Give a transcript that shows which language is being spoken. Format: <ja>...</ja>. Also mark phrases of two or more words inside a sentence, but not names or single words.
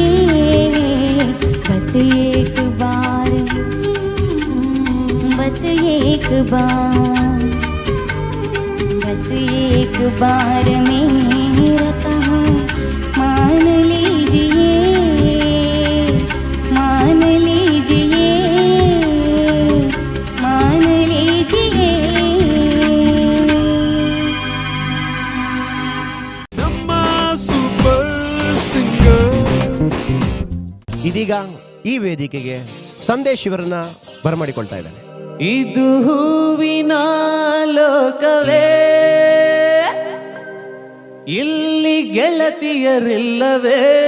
<hi>बस एक बार, बस एक बार, बस एक बार मेरा कहा मान लीजिए। मान लीजिए, मान लीजिए।</hi> <kn>ನಮ್ಮ</kn> <en>super singer.</en> <kn>ಇದೀಗ ಈ ವೇದಿಕೆಗೆ ಸಂದೇಶ್ ಇವರನ್ನ ಬರಮಾಡಿಕೊಳ್ತಾ ಇದ್ದಾನೆ. ಇದು ಹೂವಿನ ಲೋಕವೇ, ಇಲ್ಲಿ ಗೆಳತಿಯರಿಲ್ಲವೇ.</kn>